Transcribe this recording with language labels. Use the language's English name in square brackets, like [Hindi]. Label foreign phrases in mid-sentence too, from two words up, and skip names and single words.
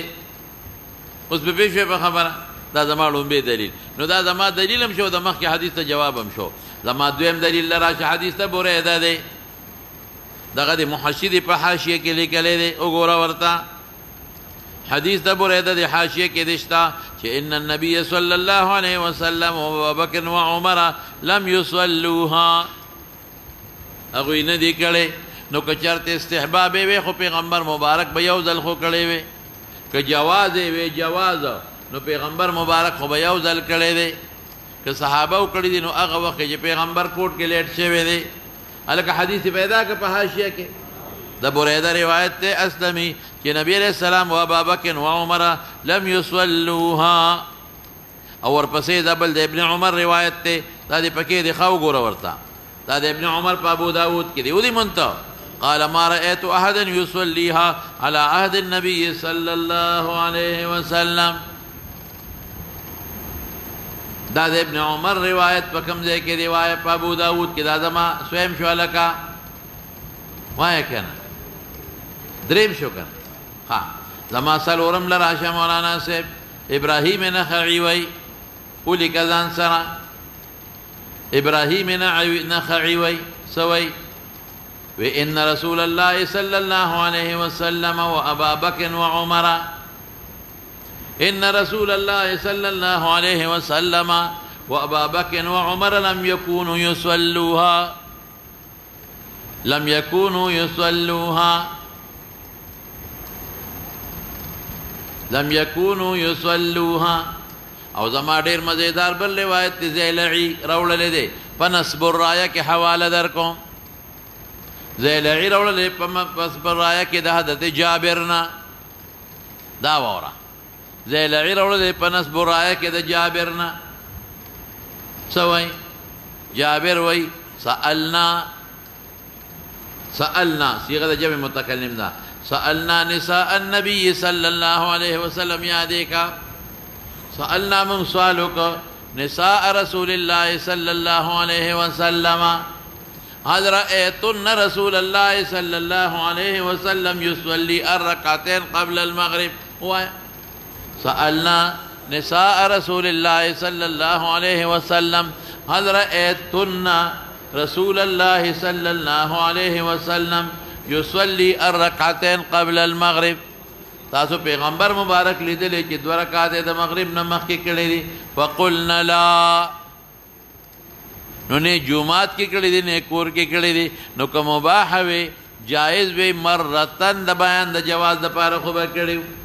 [Pashto] اوس به پوه شوې په خبره؟ دا زما ړومبی دلیل. نو دا زما دلیل هم شو، د مخکې حدیث ته جواب هم شو. زما دویم دلیل لره چې حدیث ته بریده دی، دغه د محشي دی په حاشیه کې لیکلی دی. وګوره ورته حدیث د بریده د حاشیه کې دشته چې [Arabic] ان النبي صلی الله علیه وسلم وابوبکر وعمر لم یصلوها. [Pashto] هغوی نه دی کړی. نو که چېرته استحباب یې وی، خو پیغمبر مبارک به یو ځل خو کړی وی. که جواز یې وی جواز، نو پیغمبر مبارک خو به یو ځل کړی دی. که صحابه و کړی دي، نو هغه وخت چې پیغمبر کوټ کې لیټ شوی دی. هلکه حدیث پیدا که په حاشیه کې د بریده روایت ته اسلمي چې [Arabic] نبی علیہ السلام و ابابکر و عمر لم یصلوها. [Pashto] او ورپسې دا بل د ابن عمر روایت ته، دا دې پکې دی. ښه وګوره ورته، دا د ابن عمر په ابو داود کې دی. [Arabic] ودې منته قال ما رأيت أحدا يصليها على عهد النبي صلى الله عليه وسلم. [Pashto] دا د ابن عمر روایت په کوم ځای کې دی؟ وایه په ابو داود کې. دا زما سویم شو هلکه، وایه که نه؟ دریم شو که نه؟ ښه، زما څلورم له راشه مولانا صاحب. ابراهیم نخعي وی، ولیکه ځان سره. ابراهیم نخعي وی څه وی؟ [Arabic] وی ان رسول الله صلی الله علیه وسلم و ابا بکر و عمر، ان رسول الله صلی الله علیه وسلم و ابا بکر و عمر لم يكونوا يصلوها، لم يكونوا يصلوها، لم يكونوا يصلوها. [Pashto] او زما ډیر مزیدار بل روایت دی زیلعی راوړلی دی په نصب الرایه کې. حواله در کوم. زیلعی راوړلی په نصب الرایه کې د حضرت جابر نه. دا واوره، زیلعی راوړلی په نصب الرایه کې د جابر نه. څه وایي؟ جابر وایي سألنا صيغه د جمع متکلم ده. [Arabic] سألنا نساء النبي صلى الله عليه وسلم. [Pashto] یادې کا [Arabic] سألنا من سؤالك نساء رسول الله صلى الله عليه وسلم هل رأيتن رسول الله صلى الله عليه وسلم يصلي الركعتين قبل المغرب؟ سألنا نساء رسول الله صلى الله عليه وسلم هل رأيتن رسول الله صلى الله عليه وسلم يصلي الركعتين قبل المغرب؟ [Pashto] تاسو پیغمبر مبارک لیدلې چې 2 رکعات د مغرب نه مخکې کړې دي؟ [Arabic] فقلنا لا. [Pashto] نو نه جمعات کې کړې دي نه کور کې کړې دي. نو که مباح وي جائز وي مرتن د بیان د جواز د پاره خو به کړیو.